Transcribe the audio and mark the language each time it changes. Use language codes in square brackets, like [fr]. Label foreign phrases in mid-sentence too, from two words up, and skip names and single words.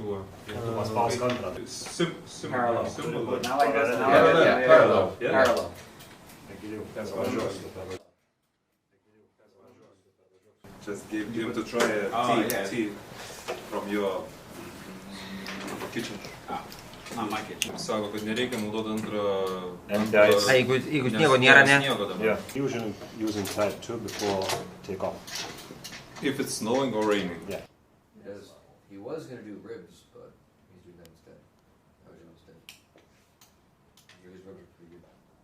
[en] Parallel. Not like this. Parallel. Parallel. Just give him to try a tea from your kitchen. Not my kitchen. [lt] Sako, kad nereikia naudoti antrą... Jeigu sniego nėra, ne? [en] Yeah, usually using type 2 before takeoff. If it's snowing or raining. Yeah. Because he was going to do ribs, but he's doing that instead. That was instead. His ribs are pretty good.